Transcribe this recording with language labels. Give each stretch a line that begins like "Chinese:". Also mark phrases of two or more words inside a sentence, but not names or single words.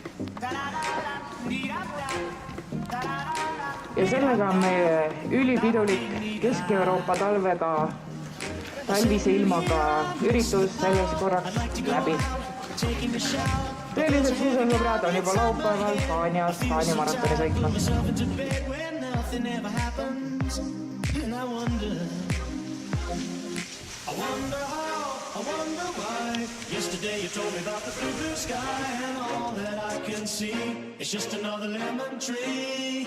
Estonian: Ja sellega on meie ülipidulik Kesk-Euroopa talvega talvise ilmaga üritus selles korraks läbi. Tõelised suusasõbrad on juba laupäeval Haanias Haania maratoni sõitmas.
English: I wonder why. Yesterday you told me about the blue sky, and all that I can see is just another lemon tree.